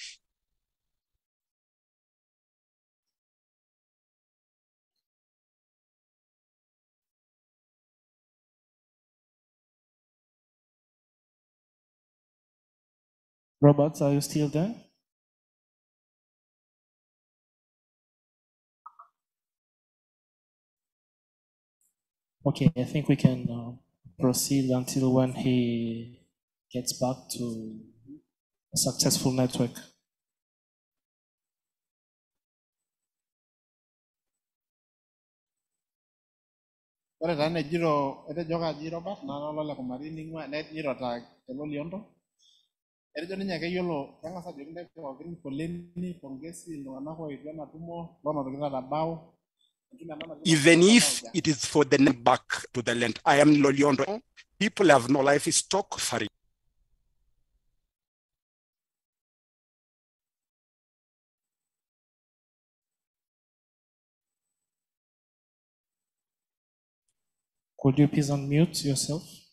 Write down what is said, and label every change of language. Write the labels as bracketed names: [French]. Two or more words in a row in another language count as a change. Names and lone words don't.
[English] Robert, are you still there? Okay, I think we can proceed until when he gets back to a successful network. [Masai] Ore taa nejito etejo kaji Robert naa lole kumari ning'ua nejito taa te Loliondo. Etejo ninye keyiolo keng'as ajoki ntae pookin [Swahili] poleni pongezi [Masai] iltung'anak oetuo ena tumo loonotokito atabau. [English] Even if it is for the back to the land, I am Loliondo. People have no livestock for it. Could you please unmute yourself?